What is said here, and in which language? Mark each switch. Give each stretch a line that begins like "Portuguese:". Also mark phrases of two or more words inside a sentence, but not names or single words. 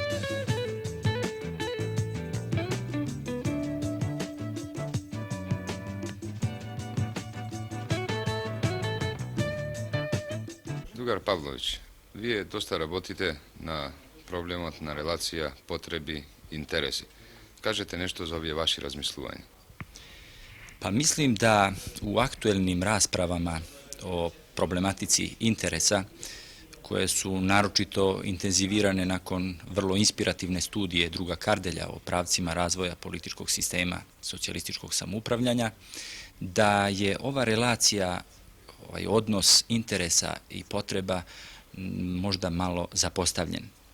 Macedonian: Другар Павлович, вие доста работите на проблемот на релација, потреби, интереси. Кажете нешто за овие ваши размислувања.
Serbian: Pa mislim da u aktuelnim raspravama o problematici interesa, koje su naročito intenzivirane nakon vrlo inspirativne studije druga Kardelja o pravcima razvoja političkog sistema socijalističkog samoupravljanja, da je ova relacija, ovaj odnos interesa i potreba možda malo zapostavljen.